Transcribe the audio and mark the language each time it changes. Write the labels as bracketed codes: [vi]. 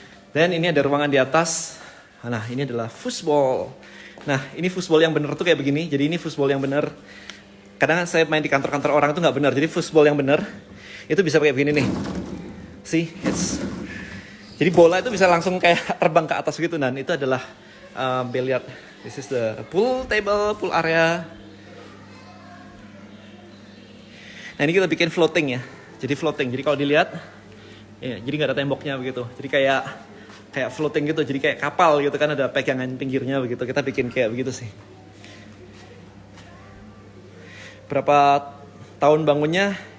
[id] Dan ini ada ruangan di atas. Nah, ini adalah foosball. Nah, ini foosball yang bener tuh kayak begini. Jadi ini foosball yang bener. Kadang saya main di kantor-kantor orang itu nggak bener. Jadi foosball yang bener itu bisa kayak begini nih. See, jadi bola itu bisa langsung kayak terbang ke atas gitu. Dan itu adalah billiard. [en] This is the pool table, pool area. [id] Nah, ini kita bikin floating ya. Jadi floating. Jadi kalau dilihat, ya, jadi nggak ada temboknya begitu. Jadi kayak floating gitu. Jadi kayak kapal gitu kan, ada pegangan pinggirnya begitu. Kita bikin kayak begitu sih. Berapa tahun bangunnya?